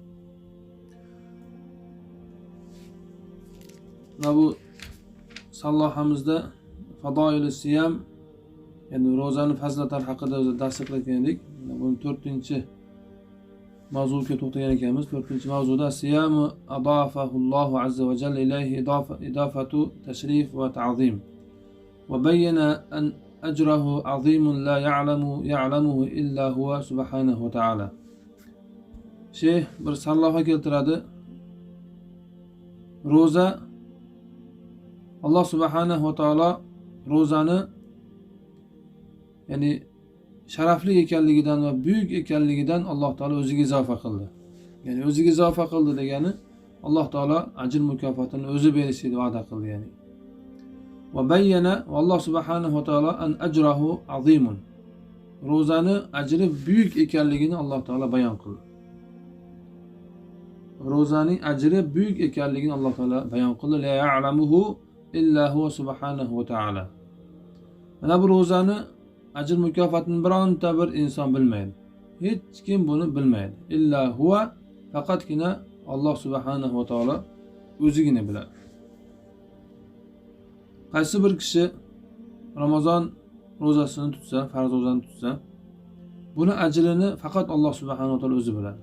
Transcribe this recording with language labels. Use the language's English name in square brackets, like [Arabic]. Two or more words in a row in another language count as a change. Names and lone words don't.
[Uzbek] Mana bu sallohamizda [Arabic] فضائل الصيام, [Uzbek] ya'ni ro'zani fazilatlari haqida o'zi dars qilgan edik. Buni 4-mavzuga to'xtagan ekanmiz. [Arabic] 4-mavzuda صيام أضافه الله عز وجل إليه إضافة تشريف وتعظيم. وبين أن أجره عظيم لا يعلمه إلا هو سبحانه وتعالى. [Uzbek] Sheyx bir salloha keltiradi. Ro'za Alloh [Arabic] سبحانه وتعالى [Uzbek] ro'zani ya'ni sharafli ekanligidan va buyuk ekanligidan Alloh taolo o'ziga izofa qildi. Ya'ni o'ziga izofa qildi degani Alloh taolo ajr mukofotini o'zi berishini va'da qildi ya'ni. [Arabic] وبين والله سبحانه وتعالى أن أجره عظيم. [Uzbek] Ro'zani ajri buyuk ekanligini Alloh taolo bayon qildi. Ro'zaning ajri buyuk ekanligini Alloh taolo bayon qildi. [Arabic] لا يعلمه إلا هو سبحانه وتعالى. [Uzbek] Mana bu ro'zani ajr mukofotini bironta bir inson bilmaydi. Hech kim buni bilmaydi. [Arabic] إلا هو, [Uzbek] faqatgina Alloh [Arabic] سبحانه وتعالى [Uzbek] o'zigina biladi. Qaysi bir kishi Ramazon ro'zasini tutsa, farz ro'zani tutsa, buni ajrini faqat Alloh [Arabic] سبحانه وتعالى [Uzbek] o'zi biladi.